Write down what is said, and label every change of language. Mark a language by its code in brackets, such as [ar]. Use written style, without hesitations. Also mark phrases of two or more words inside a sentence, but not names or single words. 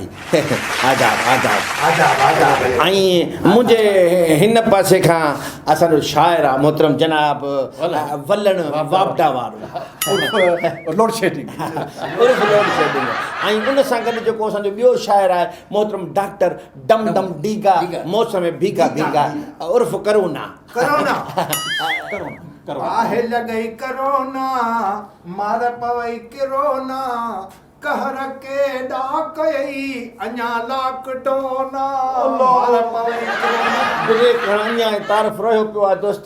[sd] आदाब आदाब आदाब आदाब। ऐं मुंहिंजे हिन पासे खां असांजो शाइर आहे मोहतरम जनाब वलण वापडा वारो लोड शेडिंग। ऐं उन सां गॾु जेको असांजो ॿियो शाइर आहे मोहतरम डॉक्टर [hi] डम डम डीगा मौसम में भीगा भीगा [sd] उर्फ करोना। आहे लॻई करोना, मार पवई किरोना, कहर के डाकई अञा लॉकडाउन। अञा तारीफ़ रहियो पियो आहे दोस्तो।